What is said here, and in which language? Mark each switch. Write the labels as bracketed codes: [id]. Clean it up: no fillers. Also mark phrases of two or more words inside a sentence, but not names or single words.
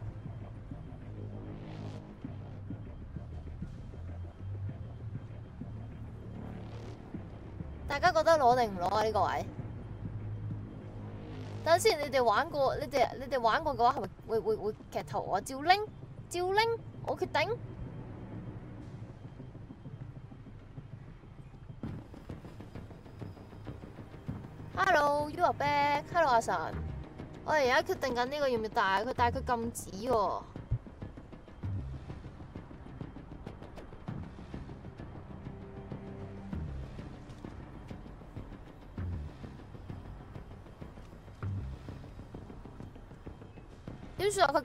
[yue] 大家覺得攞定唔攞啊？呢個位？等陣先，你哋玩過？你哋玩過嘅話，係咪會劇透啊？照拎，我決定。 [en] Hello, you are back. Hello， [yue] 阿神。我哋而家決定緊呢個要唔要帶佢，但係佢禁止喎。點算啊？